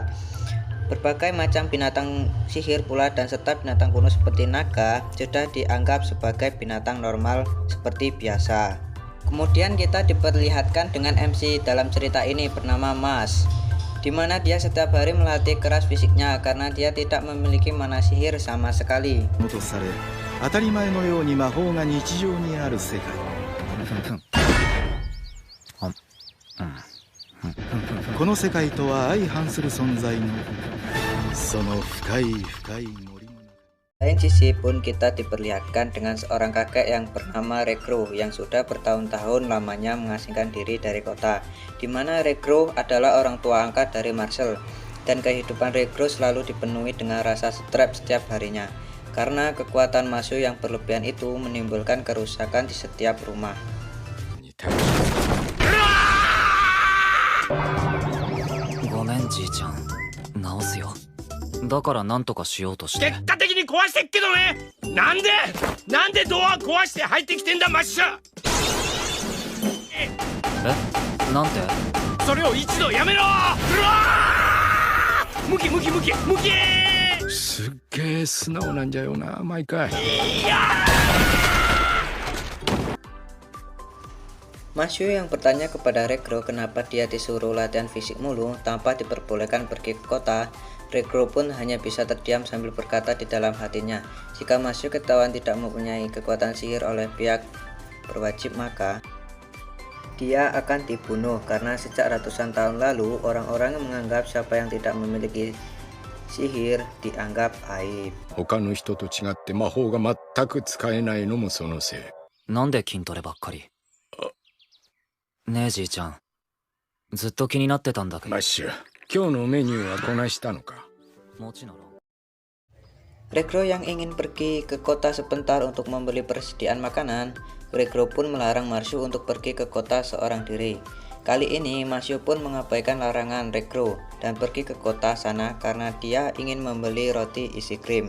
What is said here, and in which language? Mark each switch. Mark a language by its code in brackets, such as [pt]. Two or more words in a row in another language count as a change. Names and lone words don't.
[id] Berbagai macam binatang sihir pula dan serta binatang kuno seperti naga sudah dianggap sebagai binatang normal seperti biasa. Kemudian kita diperlihatkan dengan MC dalam cerita ini bernama Mas, di mana dia setiap hari melatih keras fisiknya karena dia tidak memiliki mana sihir sama sekali. [ja] 当たり前のように魔法が日常にある世界。この世界とは相反する存在のその深い深い森の中。 [id] Lain sisi pun kita diperlihatkan dengan seorang kakek yang bernama Regro yang sudah bertahun-tahun lamanya mengasingkan diri dari kota, di mana Regro adalah orang tua angkat dari Marcel, dan kehidupan Regro selalu dipenuhi dengan rasa stres setiap harinya, karena kekuatan Masu yang berlebihan itu menimbulkan kerusakan di setiap rumah. [ja] ごめんじいちゃん、直すよ。だからなんとかしようとして。結果的に壊してっけどね。なんでドア壊して入ってきてんだマッシュ。え、なんて？それを一度やめろ。うわー、ムキすっげえ素直なんじゃよな毎回。いや [id] Masyu yang bertanya kepada Regro kenapa dia disuruh latihan fisik mulu tanpa diperbolehkan pergi ke kota. Regro pun hanya bisa terdiam sambil berkata di dalam hatinya, jika Masyu ketahuan tidak mempunyai kekuatan sihir oleh pihak berwajib maka dia akan dibunuh, karena sejak ratusan tahun lalu orang-orang yang menganggap siapa yang tidak memiliki sihir dianggap aib. [ja] 他の人と違って魔法が全く使えないのもそのせい。なんで筋トレばっかり？ねえじいちゃん、ずっと気になってたんだけど。マッシュ、今日のメニューはこなしたのか？もちろん。 [id] Regro yang ingin pergi ke kota sebentar untuk membeli persediaan makanan, Regro pun melarang Marshu untuk pergi ke kota seorang diri. Kali ini Marshu pun mengabaikan larangan Regro dan pergi ke kota sana karena dia ingin membeli roti isi krim.